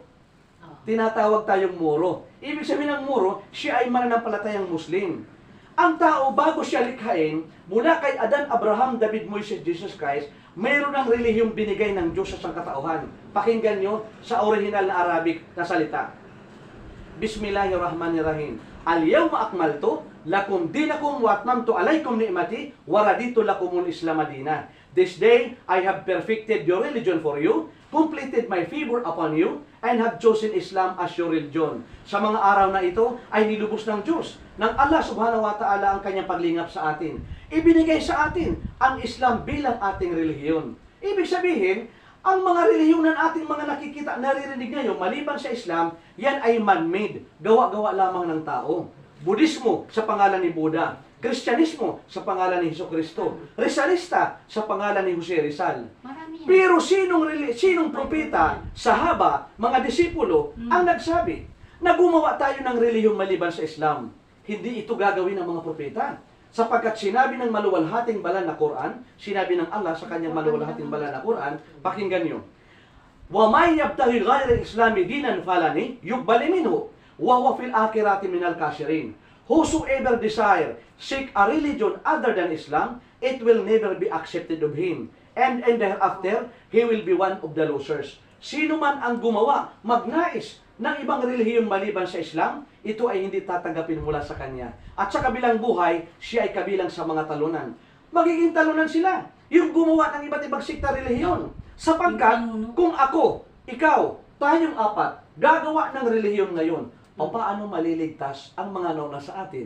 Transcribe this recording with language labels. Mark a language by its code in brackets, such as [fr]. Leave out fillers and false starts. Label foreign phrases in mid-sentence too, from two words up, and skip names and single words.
[tl] Tinatawag tayong Moro. Ibig sabihin ng Moro, siya ay mananampalatayang Muslim. Ang tao, bago siya likhain, mula kay Adan, Abraham, David, Moises, Jesus Christ, mayroon ng relihiyong binigay ng Diyos sa sangkatauhan. Pakinggan nyo sa original na Arabic na salita. [ar] Bismillahirrahmanirrahim. اليوم أكملت لكم دينكم وأتممت عليكم نعمتي ورضيت لكم الإسلام دينا. [en] This day I have perfected your religion for you, completed my favor upon you, and have chosen Islam as your religion. [tl] Sa mga araw na ito ay nilubos ng Diyos, ng Allah [ar] سبحانه وتعالى [tl] ang kanyang paglingap sa atin. Ibinigay sa atin ang Islam bilang ating relihiyon. Ibig sabihin, ang mga relihiyon ng ating mga nakikita, naririnig ngayon, maliban sa Islam, yan ay man-made, gawa-gawa lamang ng tao. Budismo sa pangalan ni Buddha, Kristyanismo sa pangalan ni Jesucristo, Rizalista sa pangalan ni Jose Rizal. Pero sinong propeta, sahaba, mga disipulo ang nagsabi na gumawa tayo ng relihiyong maliban sa Islam? Hindi ito gagawin ng mga propeta. Sapagkat sinabi ng maluwalhating banal na Quran, sinabi ng Allah sa kanyang maluwalhating banal na Quran, pakinggan nyo. [ar] وَمَنْ يَبْتَغِي غَيْرَ الْإِسْلَامِ دِينًا فَلَنِ يُقْبَلْ مِنْهُ وَهُوَ فِي الْآخِرَةِ مِنَ الْكَافِرِينَ. [en] Whosoever desire, seek a religion other than Islam, it will never be accepted of him. And thereafter, he will be one of the losers. [tl] Sino man ang gumawa, magnais ng ibang relihiyon maliban sa Islam, ito ay hindi tatanggapin mula sa kanya. At sa kabilang buhay, siya ay kabilang sa mga talunan. Magiging talunan sila, yung gumawa ng iba't ibang sikta relihiyon. Sapagkat, kung ako, ikaw, tayong apat, gagawa ng relihiyon ngayon, o paano maliligtas ang mga nauna sa atin?